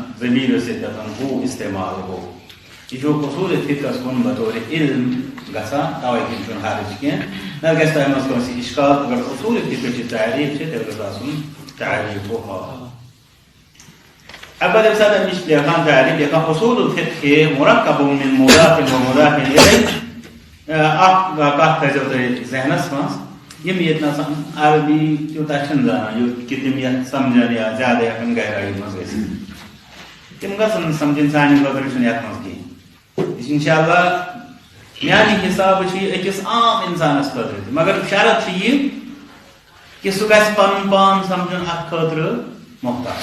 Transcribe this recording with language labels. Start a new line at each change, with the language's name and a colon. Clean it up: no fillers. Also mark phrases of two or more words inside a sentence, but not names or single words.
Kashmiri: ضمیٖرس ییٚتٮ۪ن ہُہ استعمال گوٚو یہِ چھُ اصوٗل فقہس کُن بطور علم گژھان. توے کِنۍ چھُنہٕ حرج کینٛہہ. نتہٕ گژھِ تۄہہِ منٛز کٲنٛسہِ اِشکال اگر اصوٗل فقہٕچ تعریٖف چھِ تیٚلہِ گژھِ آسُن تعریٖف گوٚو ہا. البتہ ییٚمہِ ساتہٕ أمِس لیکھان تعریٖف لیکھان
Arabic: اصوٗل الفقہ مرکب من مضاف و مضاف الیہ.
Kashmiri: اکھ کتھ تھٲیزیو تُہۍ ذہنس منٛز یِم ییٚتہِ نسن عربی تیوٗتاہ چھِنہٕ زانان یُتھ کہِ تِم یتھ سمجھن یا زیادٕ ہٮ۪کن گہرٲیی منٛز گٔژھِتھ تِم گژھن نہٕ سمجھٕنۍ سانہِ خٲطرٕ چھُنہٕ یتھ منٛز کِہینۍ. یہِ چھُ
Arabic: انشاء اللہ
Kashmiri: میانہِ حسابہٕ چھُ یہِ أکِس عام انسانس خٲطرٕ تہِ مگر شرط چھُ یہِ کہِ سُہ گژھِ پنُن پان سمجھُن اتھ خٲطرٕ محتاط.